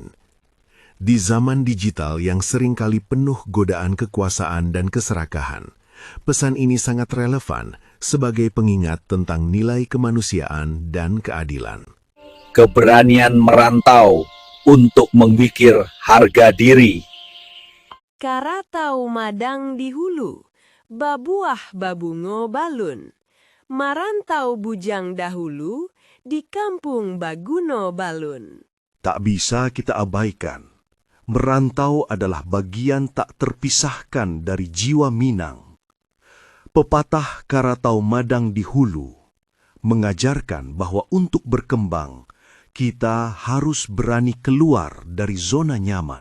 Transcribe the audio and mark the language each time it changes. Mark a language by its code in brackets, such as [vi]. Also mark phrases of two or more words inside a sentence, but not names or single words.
[id] Di zaman digital yang seringkali penuh godaan kekuasaan dan keserakahan, pesan ini sangat relevan sebagai pengingat tentang nilai kemanusiaan dan keadilan. Keberanian merantau untuk memikir harga diri. [min] Karatau madang di hulu, babuah babungo balun. Marantau bujang dahulu, di kampung baguno balun. [id] Tak bisa kita abaikan. Merantau adalah bagian tak terpisahkan dari jiwa Minang. Pepatah Karatau Madang di Hulu mengajarkan bahwa untuk berkembang, kita harus berani keluar dari zona nyaman.